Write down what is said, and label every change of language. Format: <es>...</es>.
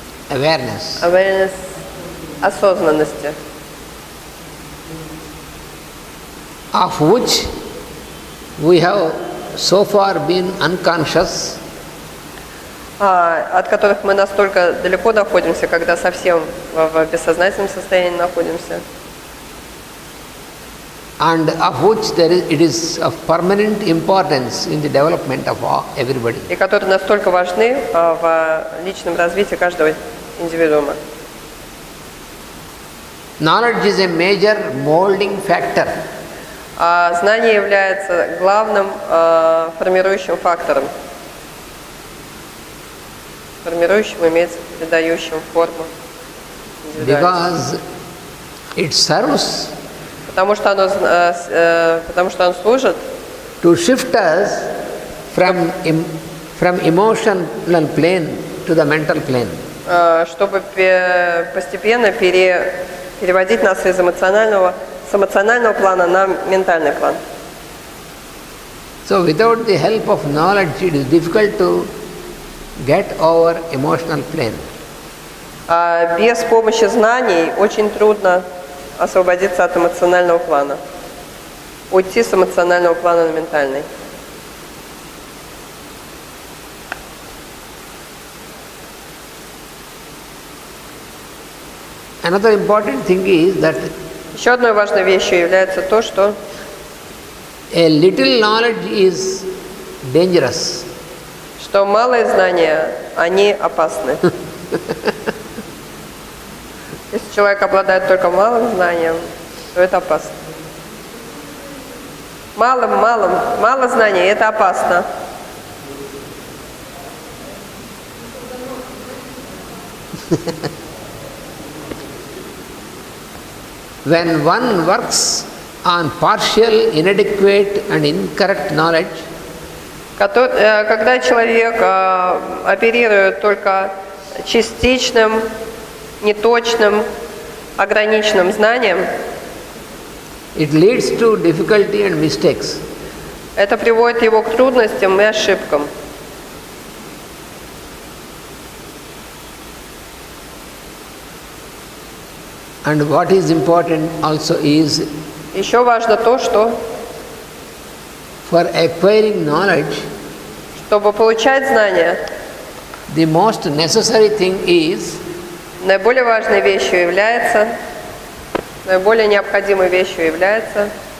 <ru>Awareness осознанности,</ru> <en>of which we have so far been unconscious,</en> <ru>от которых мы настолько далеко находимся, когда совсем в бессознательном состоянии находимся,</ru> <en>and of which it is of permanent importance in the development of everybody.</en> <ru>и которые настолько важны в личном развитии каждого индивидуума.</ru> <en>Knowledge is a major molding factor.</en> <ru>Знание является главным формирующим фактором. Формирующим имеется придающим форму индивидуальности.</ru> <en>Because it serves</en> <ru>Потому что оно служит</ru> <en>to shift us from emotional plane to the mental plane.</en> <ru>Чтобы постепенно переводить нас с эмоционального плана на ментальный план.</ru> <en>So without the help of knowledge, it is difficult to get over emotional plane.</en> <ru>Без помощи знаний очень трудно освободиться от эмоционального плана, уйти с эмоционального плана на ментальный.</ru> <en>Another important thing is that</en> <ru>Еще одной важной вещью является то, что</ru> <en>a little knowledge is dangerous.</en> <ru>малые знания, они опасны. Если человек обладает только малым знанием, то это опасно. Мало знаний, это опасно.</ru> <en>When one works on partial, inadequate and incorrect knowledge,</en> <ru>когда человек оперирует только частичным, неточным, ограниченным знанием,</ru> <en>it leads to difficulty and mistakes.</en> <ru>это приводит его к трудностям и ошибкам.</ru> <en>And what is important also is,</en> <ru>Еще важно то, что</ru> <en>for acquiring knowledge,</en> <ru>чтобы получать знания,</ru> <en>the most necessary thing is</en> <ru>наиболее важной вещью является, наиболее необходимой вещью является</ru>